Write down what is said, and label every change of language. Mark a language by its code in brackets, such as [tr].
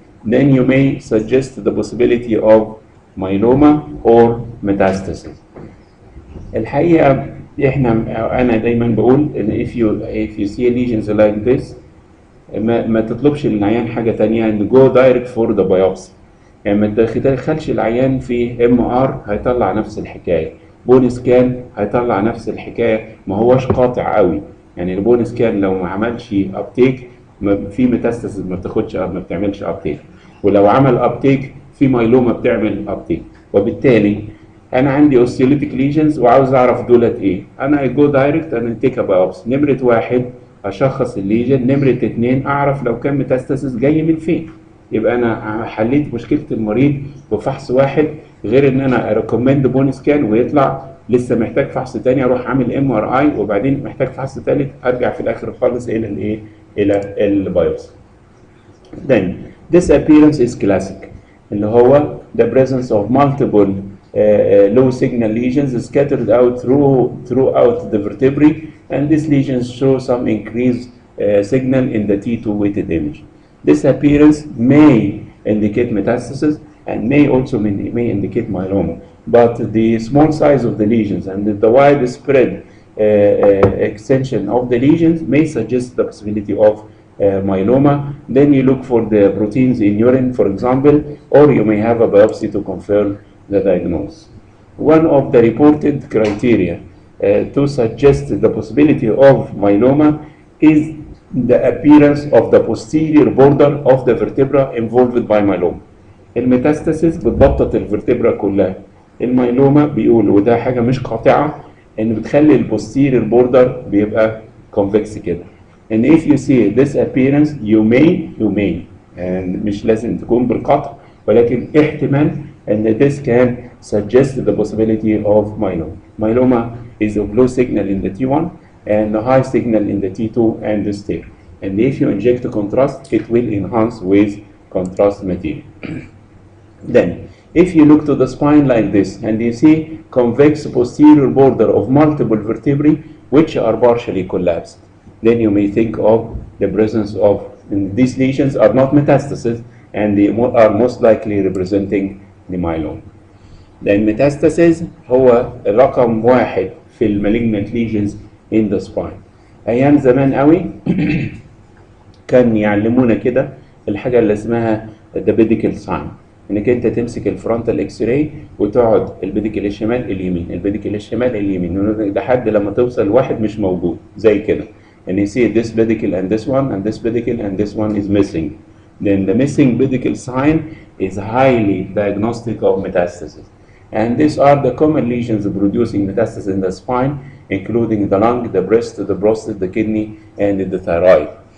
[en] Then you may suggest the possibility of myeloma or metastasis. [ar] الحقيقة أنا دايما بقول إن [en] if you see lesions like this [ar] ما تطلبش للعيان حاجة تانية [en] and go direct for the biopsy. [ar] يعني ما تدخلش العيان في MR هيطلع نفس الحكاية. بون سكان هيطلع نفس الحكايه، ما هوش قاطع قوي. يعني البون سكان لو ما عملش ابتيك في ميتاستاسيس ما بتعملش ابتيك، ولو عمل ابتيك في مايلوما بتعمل ابتيك. وبالتالي انا عندي اوستيوليتيك ليجنز وعاوز اعرف دولت ايه، انا [en] go direct [ar] انا [en] Take biopsy. [ar] نمره واحد اشخص الليجن، نمره اتنين اعرف لو كان ميتاستاسيس جاي من فين. يبقى انا حليت مشكله المريض بفحص واحد، غير ان انا اريكومند بون سكان ويطلع لسه محتاج فحص تاني اروح اعمل MRI وبعدين محتاج فحص ثالث ارجع في الاخر خالص الى الايه؟ الى البايوبسي. [en] Then this appearance is classic [ar] اللي هو [en] the presence of multiple low signal lesions scattered out throughout the vertebrae, and these lesions show some increased signal in the T2 weighted image. This appearance may indicate metastasis and may also may indicate myeloma, but the small size of the lesions and the widespread extension of the lesions may suggest the possibility of myeloma. Then you look for the proteins in urine, for example, or you may have a biopsy to confirm the diagnosis. One of the reported criteria to suggest the possibility of myeloma is the appearance of the posterior border of the vertebra involved by myeloma. [ar] الميتاستاسيس بتبطط الفرتبرا كلها. الميلوما بيقول وده حاجه مش قاطعه ان بتخلي البوستيريور بوردر بيبقى كونفكس كده. [en] And if you see this appearance you may and [ar] مش لازم تكون بالقطع ولكن احتمال ان [en] this can suggest the possibility of myeloma. Myeloma is of low signal in the T1 and a high signal in the T2 and the stair. And if you inject a contrast, it will enhance with contrast material. Then, if you look to the spine like this and you see convex posterior border of multiple vertebrae which are partially collapsed, then you may think of the presence of these lesions are not metastases and they are most likely representing the myeloma. Then metastasis [ar] هو رقم واحد في [en] المalignant lesions in the spine. [ar] أيام زمان قوي كان يعلمونا كده الحاجة اللي اسمها [en] the pedicle sign. [ar] انك انت تمسك الفرونتال اكس راي وتقعد البيديكل الشمال اليمين البيديكل الشمال اليمين لحد لما توصل واحد مش موجود زي كده. [en] And you see this pedicle and this one and this pedicle and this one is missing. Then the missing pedicle sign is highly diagnostic of metastasis. And these are the common lesions producing metastasis in the spine, including the lung, the breast, the prostate, the kidney, and the thyroid.